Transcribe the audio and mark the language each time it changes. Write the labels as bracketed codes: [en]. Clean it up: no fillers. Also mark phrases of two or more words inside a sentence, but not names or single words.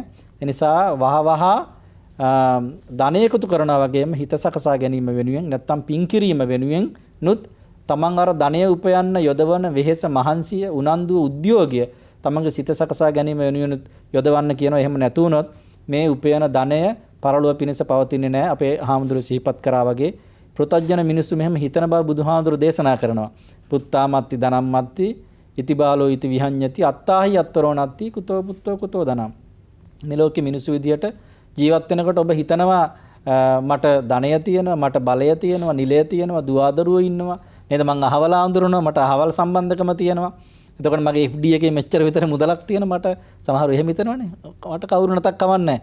[si] ඒ නිසා වහවහ ධනය එකතු කරනවා වගේම හිත සකසා ගැනීම වෙනුවෙන් නැත්තම් පින් කිරීම වෙනුවෙන් නුත් තමන් අර ධනය උපයන්න යොදවන වෙහෙස මහන්සිය උනන්දුව උද්‍යෝගය තමන්ගේ සිත සකසා ගැනීම වෙනුවෙන් යොදවන්න කියනවා. එහෙම නැතුනොත් මේ උපයන ධනය පරලොව පිණිස පවතින්නේ නැහැ. අපේ හාමුදුරුවෝ සිහිපත් කරා වගේ පෘථග්ජන මිනිස්සු මෙහෙම හිතන බව බුදුහාමුදුරුවෝ දේශනා කරනවා. [pi] පුත්තාමත්ති ධනම්මත්ති ඉතිබාලෝ ඉති විහඤ්ඤති අත්තාහි අත්තරෝ නත්ති කුතෝ පුත්තෝ කුතෝ ධනම්. [si] මේ ලෝකේ මිනිස්සු විදියට ජීවත් වෙනකොට ඔබ හිතනවා මට ධනය තියෙනවා, මට බලය තියෙනවා, නිලය තියෙනවා, දුවදරුවෝ ඉන්නවා නේද? මං අහවල ආඳුරනවා, මට අහවල් සම්බන්ධකම තියෙනවා. එතකොට මගේ FD එකේ මෙච්චර විතර මුදලක් තියෙනවා. මට සමහරව එහෙම හිතනවනේ. මට කවුරු නැතක් කමන්නේ.